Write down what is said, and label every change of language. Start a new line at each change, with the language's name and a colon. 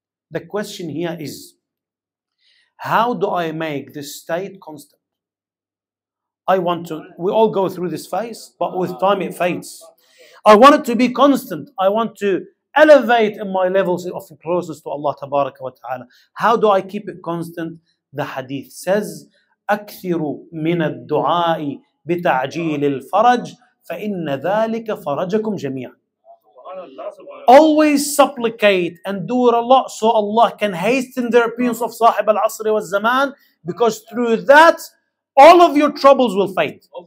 English: The question here is, how do I make this state constant? We all go through this phase, but with time it fades. I want it to be constant. I want to elevate in my levels of closeness to Allah tabaraka wa ta'ala. How do I keep it constant? The hadith says,
Arabic: أكثروا من الدعاء بتعجيل الفرج فإن ذلك فرجكم جميعا.
English: Always supplicate and do it a lot so Allah can hasten the appearance of Sahib al-Asr wa Zaman, because through that all of your troubles will fade.